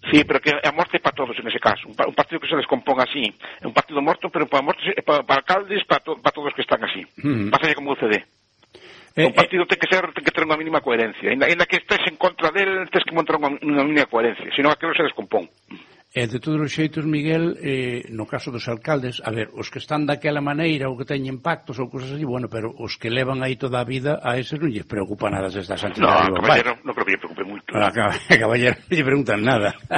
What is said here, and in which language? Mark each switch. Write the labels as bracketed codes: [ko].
[es] Sí, pero que a muerte para todos en ese caso. Un partido que se descomponga así. Un partido muerto, pero para muerte... Para alcaldes, para todos los que están así. Uh-huh. Pasa ya como UCD. Un partido tiene que tener una mínima coherencia. En la que estés en contra de él, tienes que encontrar una mínima coherencia. Si no, aquello se descompón. [gl] De todos os xeitos, Miguel, no caso dos alcaldes, a ver, os que están daquela maneira ou que teñen pactos ou cousas así, bueno, pero os que levan aí toda a vida, a eses non lle preocupa nada desde as entidades. No, caballero, vai. No creo que lle preocupe moito. A caballero non lle preguntan nada.